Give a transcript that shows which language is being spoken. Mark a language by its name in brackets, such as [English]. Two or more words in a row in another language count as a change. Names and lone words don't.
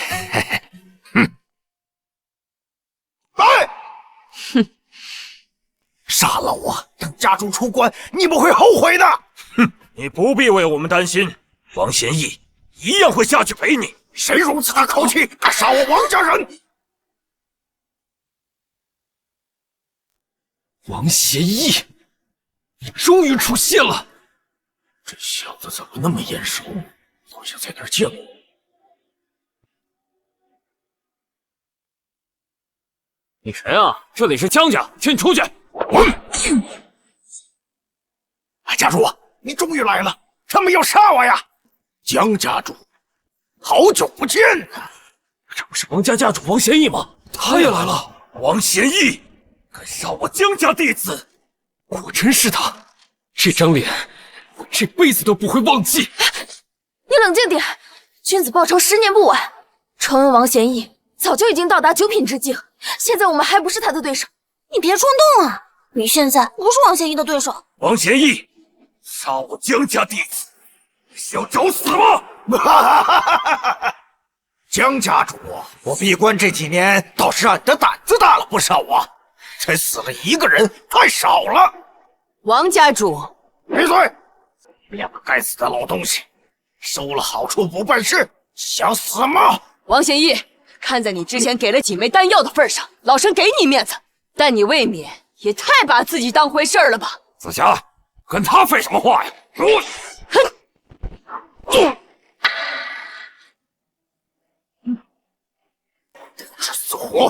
[Chinese] 來，哼，殺了我，等家主出關，你們會後悔的。哼，你不必為我們擔心，王賢義一樣會下去陪你。誰如此大口氣，敢殺我王家人？王賢義，你終於出現了！這小子怎麼那麼眼熟，好像在哪兒見過。你誰啊？這裡是江家，請你出去。家主，你終於來了， 他們要殺我呀！江家主，好久不見啊！这不是王家家主王贤义吗？他也来了。王贤义，敢杀我江家弟子！果真是他，这张脸我这輩子都不会忘記。你冷靜點，君子報仇10年不晚。傳聞王賢義早就已經到達9品之境，現在我們還不是他的對手。你別衝動啊！你現在不是王賢義的對手。王賢義，殺我江家弟子，是要找死嗎？江家主，我閉關這幾年倒是讓你的膽子大了不少啊，才死了1個人，太少了。王家主，閉嘴！2個該死的老東西，收了好處不辦事，想死嗎？王賢義，看在你之前給了幾枚丹藥的份上，老身給你面子，但你未免也太把自己當回事了吧？子霞，跟他廢什麼話呀？是死活！